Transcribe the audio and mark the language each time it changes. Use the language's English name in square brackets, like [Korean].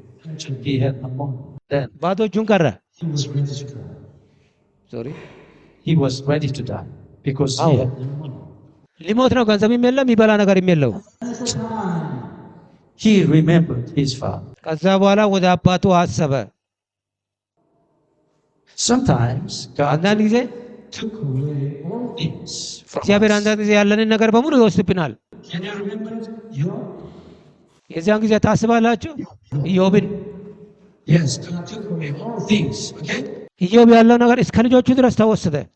[English] Actually, he had no money. Then [Amharic] ባዶ እጁን ቀረ። [English] he was ready to die. ሶሪ He was ready to die because he had no money. [Amharic] ሊሞት ነው። ገንዘብም የለም፣ ይበላ ነገርም የለው። [English] He remembered his father. [Amharic] ከዛ በኋላ ወደ አባቱ አሰበ። [English] Sometimes God [Amharic] አንዳንድ ጊዜ [English] took away all things from [Amharic] እግዚአብሔር [English] us. [Amharic] አንዳንድ ጊዜ ያለንን ነገር በሙሉ ይወስድብናል። [English] Can you remember Job? [Amharic] የዚያን ጊዜ ታስባላችሁ ኢዮብን። [English] Yes, God took away all things. Okay? [Amharic] ኢዮብ ያለው ነገር እስከ ልጆቹ ድረስ ተወሰደ።